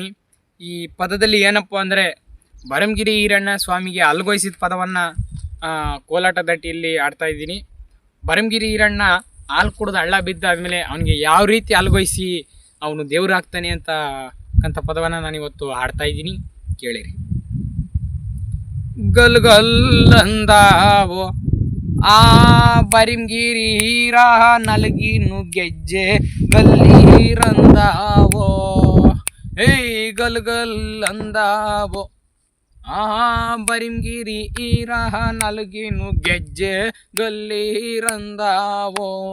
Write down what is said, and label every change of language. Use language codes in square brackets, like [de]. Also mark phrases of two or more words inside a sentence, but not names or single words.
[kn] ಈ ಪದದಲ್ಲಿ ಏನಪ್ಪ ಅಂದರೆ, ಬರಿಮಗಿರಿ ಈರಣ್ಣ ಸ್ವಾಮಿಗೆ ಅಲ್ಗೊಯ್ಸಿದ ಪದವನ್ನು ಕೋಲಾಟ ದಟ್ಟಿಯಲ್ಲಿ ಆಡ್ತಾ ಇದ್ದೀನಿ. ಬರಿಮಗಿರಿ ಈರಣ್ಣ ಹಾಲು ಕುಡಿದು ಹಳ್ಳ ಬಿದ್ದಾದಮೇಲೆ ಅವನಿಗೆ ಯಾವ ರೀತಿ ಅಲ್ಗೊಯ್ಸಿ ಅವನು ದೇವರಾಗ್ತಾನೆ ಅಂತ ಪದವನ್ನು ನಾನು ಇವತ್ತು ಆಡ್ತಾ ಇದ್ದೀನಿ. ಕೇಳಿರಿ. ಗಲ್ ಗಲ್ ಅಂದಾವೋ ಆ ಬರಿಮಗಿರಿ ಹೀರ ನಲಗಿನು ಗೆಜ್ಜೆ ಗಲ್ಲೀರಂದಾವೋ. ಗಲ್ ಗಲ್ ಅಂದಾವೋ ಆ ಬರಿಮಗಿರಿ ಹೀರ ನಲಗಿನು ಗೆಜ್ಜೆ ಗಲ್ಲೀರಂದಾವೋ.